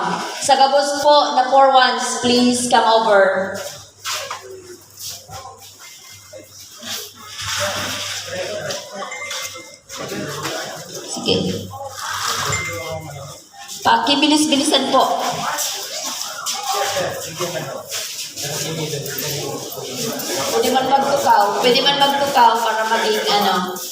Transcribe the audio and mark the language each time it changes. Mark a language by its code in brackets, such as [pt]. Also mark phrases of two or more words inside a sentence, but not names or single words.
[bik] Sa gabos po na [en] for once, please come over. [tl] Sige. Pakibilis-bilisan po. [bik] Pwede man magtukaw para maging ano.